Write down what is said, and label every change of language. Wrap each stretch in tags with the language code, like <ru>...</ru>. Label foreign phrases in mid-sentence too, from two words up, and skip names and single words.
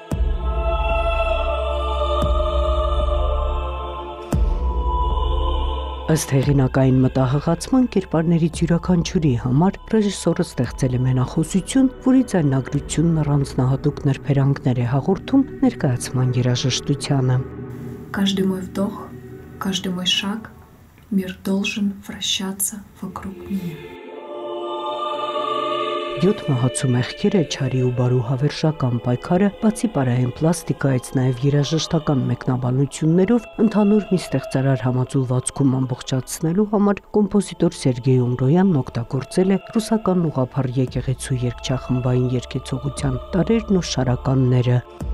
<hy>Ըստ հեղինակային մտահղացման կերպարներից յուրաքանչյուրի համար ռեժիսորը ստեղծել է մենախոսություն, որի ձայնագրությունն առանձնահատուկ նրբերանգներ է հաղորդում ներկայացման երաժշտությանը։</hy> <ru>Каждый мой вдох, каждый мой шаг, мир должен вращаться вокруг меня.</ru> <hy>7 մահացու մեղքերը, չարի ու բարու հավերժական պայքարը, բացի պարային պլաստիկայից նաև երաժշտական մեկնաբանություններով ընդհանուր մի ստեղծարար համաձուլվածքում ամբողջացնելու համար կոմպոզիտոր Սերգեյ Ումրոյանն օգտագործել է ռուսական ուղղափառ եկեղեցու երգչախմբային երգեցողության տարրերն ու շարականները։</hy>